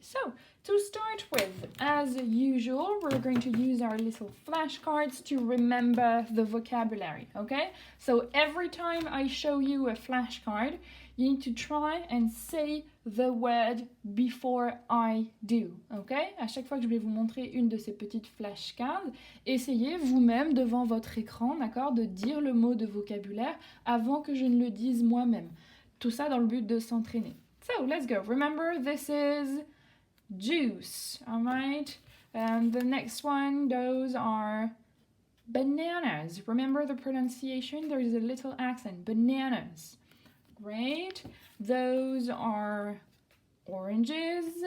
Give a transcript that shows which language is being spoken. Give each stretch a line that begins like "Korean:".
English: So, to start with, as usual, we're going to use our little flashcards to remember the vocabulary, okay? So every time I show you a flashcard, you need to try and say the word before I do, okay?
French: À chaque fois que je vais vous montrer une de ces petites flashcards, essayez vous-même devant votre écran, d'accord, de dire le mot de vocabulaire avant que je ne le dise moi-même. Tout ça dans le but de s'entraîner.
English: So, let's go. Remember, this is juice, all right? And the next one, those are bananas. Remember the pronunciation? There is a little accent. Bananas. Great. Those are oranges.